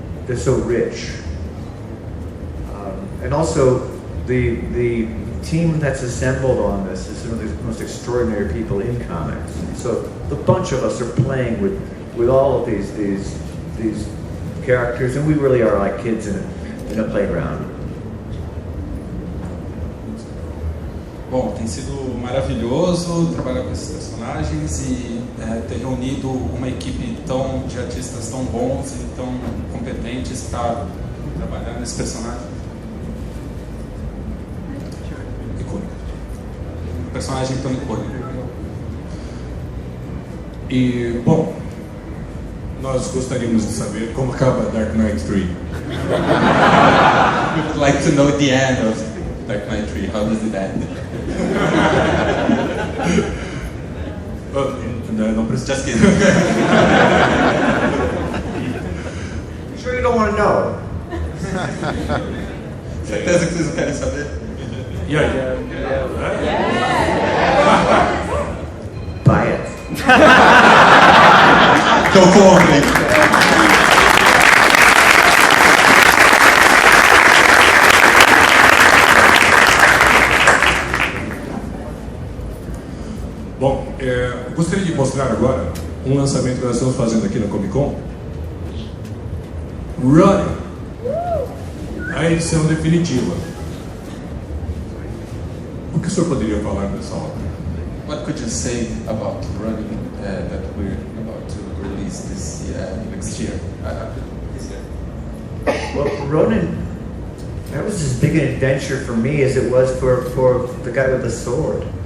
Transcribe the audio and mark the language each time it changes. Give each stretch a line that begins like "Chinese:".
English: They're so rich, and also the team that's assembled on this is some of the most extraordinary people in comics. So the bunch of us are playing with all of these characters, and we really are like kids in a playground.
Portuguese: Bom, tem sido maravilhoso trabalhar com esses personagens e ter reunido uma equipe de artistas tão bons e tão competentes para trabalhar nesse personagem. Icônico. Um personagem tão icônico. E, bom, nós gostaríamos de saber como acaba Dark Knight 3.
English: We would like to know the end of Dark Knight 3. How does it end?
Portuguese: Não precisa.
English: Just kidding. You sure you don't want to know?
Portuguese: Certeza que vocês não querem saber? E aí?
English: Buy it.
Portuguese: Então comprem. Bom, eu gostaria de mostrar agora um lançamento que nós estamos fazendo aqui na Comic Con. Running, a edição definitiva. O que o senhor poderia falar dessa obra?
English: What could you say about Running that we're about to release this next year? This year. Well, Ronin, that was as big an adventure for me as it was for the guy with the sword.